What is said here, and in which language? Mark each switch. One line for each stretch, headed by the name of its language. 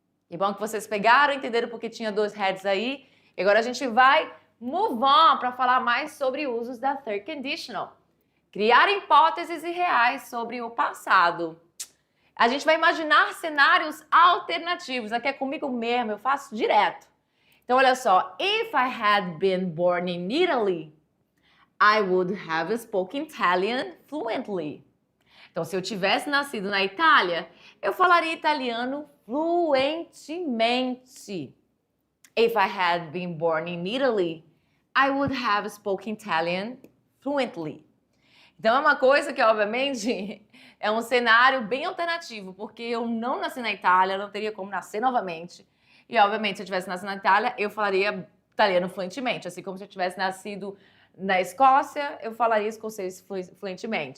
Portuguese: E bom que vocês pegaram, entenderam porque tinha dois heads aí. E agora a gente vai move on para falar mais sobre usos da third conditional. Criar hipóteses irreais sobre o passado. A gente vai imaginar cenários alternativos. Aqui é comigo mesmo, eu faço direto. Então, olha só.
English: If I had been born in Italy, I would have spoken Italian fluently.
Portuguese: Então, se eu tivesse nascido na Itália, eu falaria italiano fluentemente.
English: If I had been born in Italy, I would have spoken Italian fluently.
Portuguese: Então, é uma coisa que, obviamente, é um cenário bem alternativo, porque eu não nasci na Itália, não teria como nascer novamente. E, obviamente, se eu tivesse nascido na Itália, eu falaria italiano fluentemente. Assim como se eu tivesse nascido na Escócia, eu falaria escocês fluentemente.